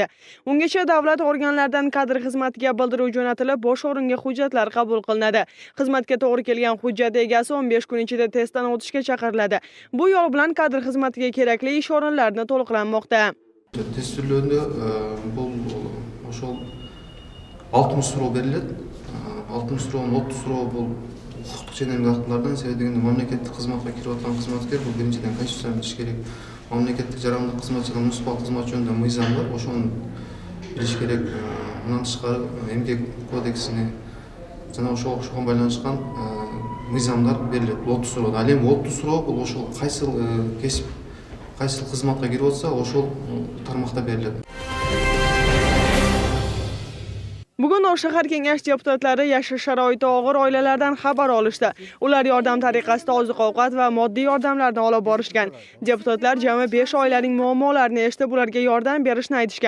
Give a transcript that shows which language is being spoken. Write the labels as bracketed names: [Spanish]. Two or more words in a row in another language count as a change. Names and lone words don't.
[Uzbek] Ungacha davlat organlaridan kadr xizmatiga bildiruv jo'natilib, bosh o'ringa hujjatlar qabul qilinadi. Xizmatga to'g'ri kelgan hujjat egasi 15 kun ichida testdan o'tishga chaqiriladi. Bu yo'l bilan kadr xizmatiga kerakli ish o'rinlarini to'liqlanmoqda. Test turlarida bu o'sha 60 [Kyrgyz] суроо берилет. 60 суроонун 30 суроо бул укуктук ченемдик актылардан, себеби дегенде мамлекеттик кызматка кирип аткан кызматкер бул биринчиден конституцияны билиш керек. Мамлекеттик жарандык кызматчылык муниципалдык кызмат жөнүндө мыйзам бар, ошону билиш керек. Мындан тышкары эмгек кодексине жана ошого байланышкан мыйзамдар берилет. Бул 30 суроо. Ал эми 30 суроо бул ошол кайсыл кесип, кайсыл кызматка кирип атса, ошол тармакта берилет. [Uzbek] Bugun O'sh shahar kengash deputatlari yashash sharoiti og'ir oilalardan xabar olishdi. Ular yordam tariqasida oziq-ovqat va moddiy yordamlarni olib borishgan. Deputatlar jami 5 oilaning muammolarini eshitib, ularga yordam berishni aytishgan.